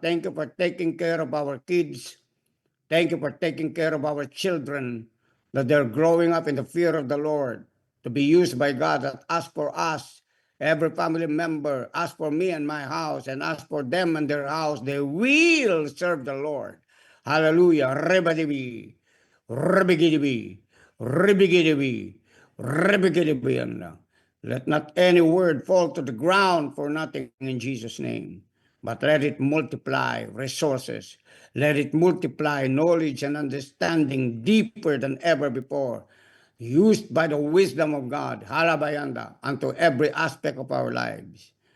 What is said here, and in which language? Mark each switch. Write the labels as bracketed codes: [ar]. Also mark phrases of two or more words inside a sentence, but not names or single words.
[en] Thank you for taking care of our kids. Thank you for taking care of our children, that they're growing up in the fear of the Lord, to be used by God. That as for us, every family member, as for me and my house, and as for them and their house, they will serve the Lord. Hallelujah. Rebadibi, rebigidibi, rebigidibi, rebigidibi. Let not any word fall to the ground for nothing in Jesus' name, but let it multiply resources. Let it multiply knowledge and understanding deeper than ever before, used by the wisdom of God, halabayanda, unto every aspect of our lives.